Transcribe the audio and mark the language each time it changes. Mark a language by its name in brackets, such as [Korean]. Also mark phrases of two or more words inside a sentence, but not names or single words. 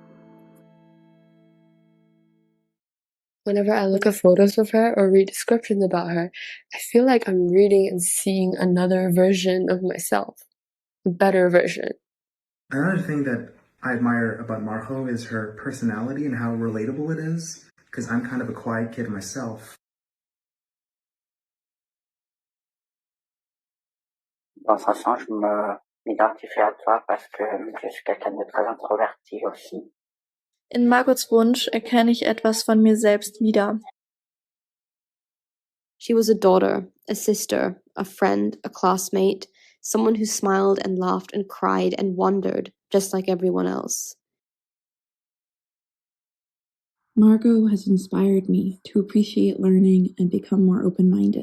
[English] Whenever I look at photos of her or read descriptions about her, I feel like I'm reading and seeing another version of myself, a better version. Another thing that I admire about Margot is her personality and how relatable it is, because I'm kind of a quiet kid myself. [French] Dans un sens, je m'identifie à toi parce que je suis quelqu'un de très introverti aussi. [German] In Margots Wunsch erkenne ich etwas von mir selbst wieder. [English] She was a daughter, a sister, a friend, a classmate, someone who smiled and laughed and cried and wondered, just like everyone else. Margot has inspired me to appreciate learning and become more open-minded.